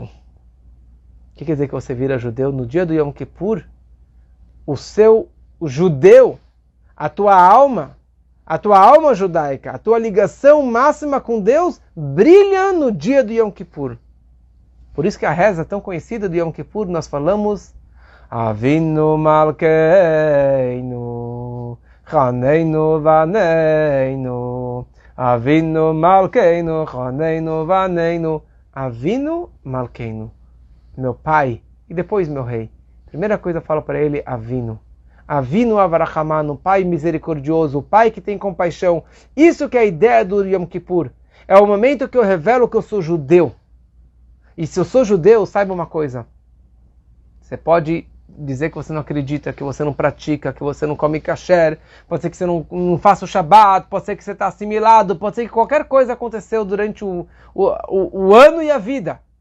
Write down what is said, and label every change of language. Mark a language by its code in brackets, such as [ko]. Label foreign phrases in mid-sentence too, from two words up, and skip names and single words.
[pt] O que quer dizer que você vira judeu? No dia do Yom Kippur, o judeu, a tua alma judaica, a tua ligação máxima com Deus brilha no dia do Yom Kippur. Por isso que a reza tão conhecida do Yom Kippur, nós falamos [he] אבינו מלכנו חננו ועננו אבינו מלכנו חננו ועננו אבינו מלכנו, [pt] Chaneinu Vaneinu, Avinu Malkeinu, meu pai e depois meu rei. Primeira coisa eu falo para ele, Avinu. [he] אבינו אב הרחמן, [pt] pai misericordioso, pai que tem compaixão. Isso que é a ideia do Yom Kippur. É o momento que eu revelo que eu sou judeu. E se eu sou judeu, saiba uma coisa. Você pode dizer que você não acredita, que você não pratica, que você não come kasher, pode ser que você não faça o Shabbat, pode ser que você está assimilado, pode ser que qualquer coisa aconteceu durante o ano e a vida.